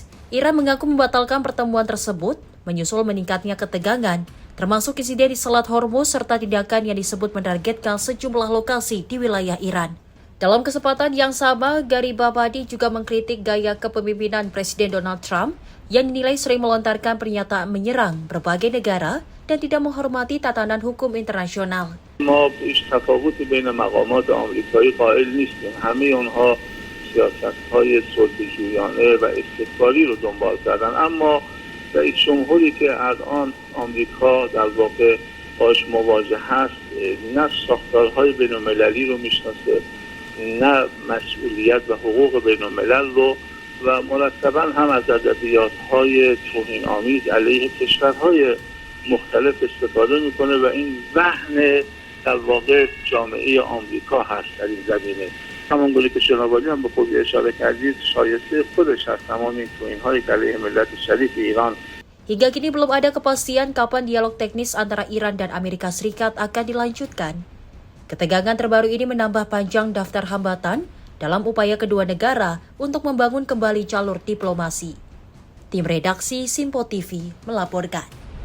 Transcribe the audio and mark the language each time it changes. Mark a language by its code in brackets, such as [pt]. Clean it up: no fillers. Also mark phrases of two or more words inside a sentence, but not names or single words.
[id] Iran mengaku membatalkan pertemuan tersebut, menyusul meningkatnya ketegangan, termasuk insiden di Selat Hormuz serta tindakan yang disebut menargetkan sejumlah lokasi di wilayah Iran. Dalam kesempatan yang sama, Garibabadi juga mengkritik gaya kepemimpinan Presiden Donald Trump yang dinilai sering melontarkan pernyataan menyerang berbagai negara dan tidak menghormati tatanan hukum internasional. [fa] ما هیچ تفاوتی بین مقامات آمریکایی قائل نیستیم. همه اونها سیاست‌های صلح‌جویانه و استقلالی رو دنبال کردن، اما رئیس جمهوری که الان آمریکا در واقع باش مواجه هست نه ساختارهای بین‌المللی رو میشناسه، نه مسئولیت و حقوق بین‌الملل رو و مرتباً هم از ادبیات‌های توهین‌آمیز علیه کشورهای مختلف استفاده میکنه و این ذهن در واقع جامعه آمریکا هست در این زمینه. همونگونه که جناب عالی هم به خوبی اشاره کردید، شایسته خودش هست تمام این توهین‌هایی که علیه ملت شریف ایران. [id] Hingga kini belum ada kepastian kapan dialog teknis antara Iran dan Amerika Serikat akan dilanjutkan. Ketegangan terbaru ini menambah panjang daftar hambatan dalam upaya kedua negara untuk membangun kembali jalur diplomasi. Tim redaksi Sinpo TV melaporkan.